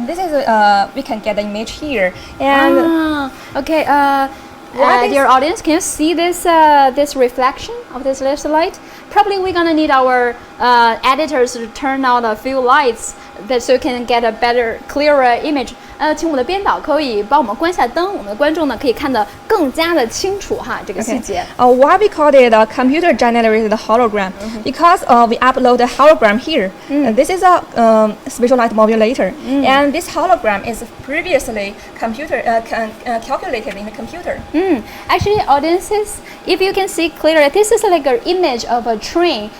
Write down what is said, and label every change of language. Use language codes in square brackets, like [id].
[en] This is we can get the image here. And okay. Dear audience, can you see this this reflection of this laser light? Probably we're gonna need our editors to turn out a few lights so you can get a better, clearer image. [zh] 请我们的编导可以帮我们关下灯，我们的观众呢可以看得更加的清楚哈这个细节。 [en] Why we call it a computer-generated hologram? Because we upload a hologram here. This is a spatial light modulator, and this hologram is previously calculated in the computer. Actually, audiences, if you can see clearly, this is like an image of a train.